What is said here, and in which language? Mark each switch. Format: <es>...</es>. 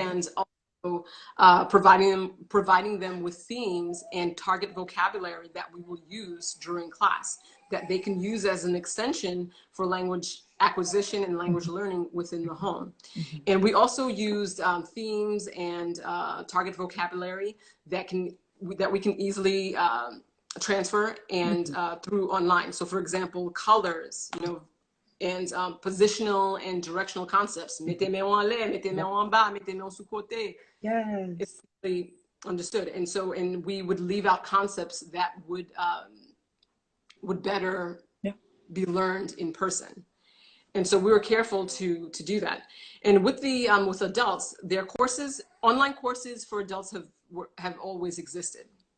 <en>and also providing them with themes and target vocabulary that we will use during class, that they can use as an extension for language acquisition and language learning within the home. Mm-hmm. And we also used themes and target vocabulary that we can easily transfer and through online. So for example, colors, and positional and directional concepts.</en> <fr>Mettez-moi en l'air, mettez-moi</fr> <en>Yep.</en> <fr>en bas, mettez-moi sous côté.</fr> <en>It's Yes. really understood. And we would leave out concepts that would better Yeah. be learned in person. And so we were careful to do that. And with with adults, their courses, online courses for adults have always existed,</en>